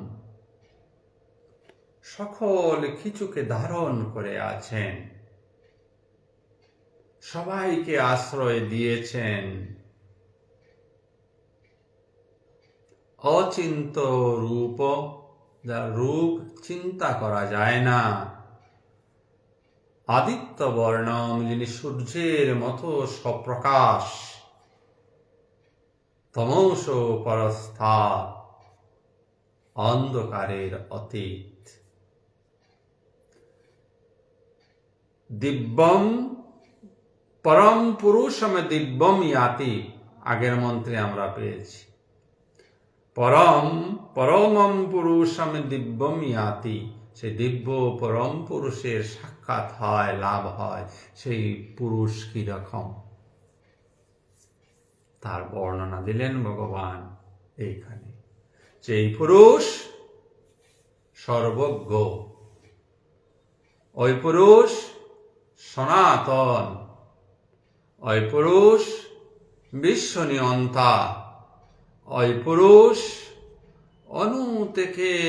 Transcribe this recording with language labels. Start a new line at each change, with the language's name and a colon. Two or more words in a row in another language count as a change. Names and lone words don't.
Bangla: সকল কিছুকে ধারণ করে আছেন, সবাইকে আশ্রয় দিয়েছেন, অচিন্ত রূপ, যার রূপ চিন্তা করা যায় না,
Sanskrit: आदित्य वर्णम्,
Bangla: যিনি সূর্যের মতো স্বপ্রকাশ,
Sanskrit: तमस परस्था,
Bangla: অন্ধকারের অতীত,
Sanskrit: दिव्यम् परम पुरुषम् दिव्यम् याति,
Bangla: আগের মন্ত্রে আমরা পেয়েছি,
Sanskrit: परमम् पुरुषम् दिव्यम् याति,
Bangla: সেই দিব্য পরম পুরুষের সাক্ষাৎ হয়, লাভ হয়। সেই পুরুষ কি রকম, তার বর্ণনা দিলেন ভগবান এইখানে, যে এই পুরুষ সর্বজ্ঞ, ওই পুরুষ সনাতন, ওই পুরুষ বিশ্ব নিয়ন্তা, ওই পুরুষ অণু থেকে